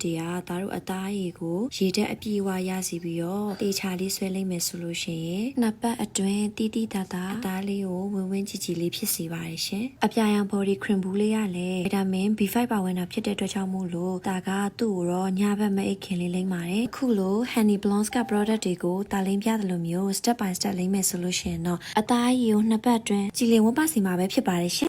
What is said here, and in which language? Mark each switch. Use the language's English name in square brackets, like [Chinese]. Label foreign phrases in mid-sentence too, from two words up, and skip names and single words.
[Burmese] တွေကဒါတို့အသားရည်ကိုရေတက်အပြည့်အဝရစီပြီးတော့တေချာလေးဆွဲလိမ့်မယ်ဆိုလို့ရှိရင်နှစ်ပတ်အတွင်းတီးတီးတာတာအသားလေးကိုဝင်ဝင်ကြည်ကြည်လေးဖြစ်စေပါတယ်ရှင်အပြာရောင် [English] body cream [Burmese] ဘူးလေးရလည်း vitamin B5 ပါဝင်တာဖြစ်တဲ့အတွက်ကြောင့်မို့လို့ဒါကသူ့ကိုတော့ညဘက်မအိပ်ခင်လေးလိမ့်ပါတယ်အခုလို Honey Blondes က product တွေကိုတာလိမ့်ပြတယ်လို့မျိုး [English] step by step [Burmese] လိမ့်မယ်ဆိုလို့ရှိရင်တော့အသားရည်ကိုနှစ်ပတ်အတွင်းကြည်လင်ဝတ်ပါစီမှာပဲဖြစ်ပါတယ်ရှင်